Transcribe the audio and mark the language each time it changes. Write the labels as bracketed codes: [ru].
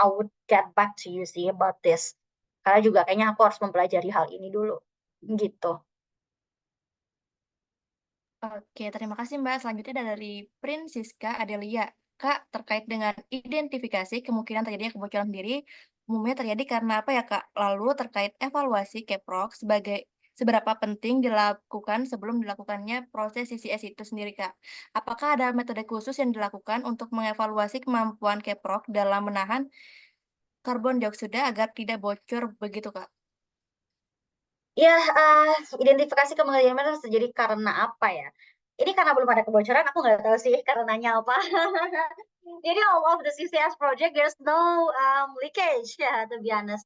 [en] I would get back to you sih about this. [id] Karena juga kayaknya aku harus mempelajari hal ini dulu. Gitu. Oke, terima kasih Mbak. Selanjutnya dari Prinsiska Adelia. Kak, terkait dengan identifikasi kemungkinan terjadinya kebocoran diri, umumnya terjadi karena apa ya Kak? Lalu terkait evaluasi Keprok seberapa penting dilakukan sebelum dilakukannya proses CCS itu sendiri Kak? Apakah ada metode khusus yang dilakukan untuk mengevaluasi kemampuan Keprok dalam menahan karbon dioksida agar tidak bocor begitu Kak? Ya, identifikasi kemungkinan terjadi karena apa ya? Ini karena belum ada kebocoran, aku nggak tahu sih karenanya apa. [en] Jadi all of the CCS project, there's no leakage ya, to be honest.